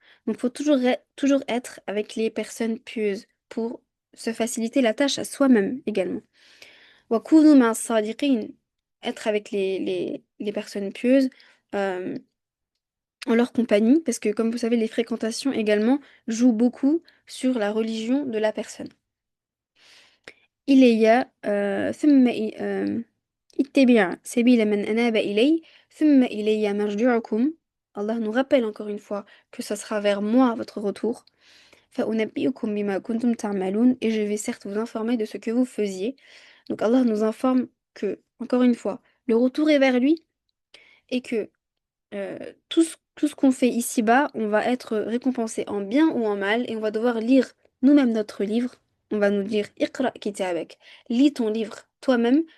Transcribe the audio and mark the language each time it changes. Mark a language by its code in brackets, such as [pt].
[fr] Donc, il faut toujours être avec les personnes pieuses pour se faciliter la tâche à soi-même également. [ar] وَكُونُوا مَعَ الصَّادِقِينَ. [fr] Être avec les personnes pieuses en leur compagnie, parce que comme vous savez, les fréquentations également jouent beaucoup sur la religion de la personne. [ar] إلي ثم اتبع سبيل من أناب إلي ثم إلي مرجعكم. [fr] Allah nous rappelle encore une fois que ce sera vers moi votre retour. [ar] فأنبئكم بما كنتم تعملون. [fr] Et je vais certes vous informer de ce que vous faisiez. Donc Allah nous informe que, encore une fois, le retour est vers lui et que tout ce qu'on fait ici-bas, on va être récompensé en bien ou en mal et on va devoir lire nous-mêmes notre livre. On va nous dire [ar] Iqra kitabak, [fr] lis ton livre toi-même.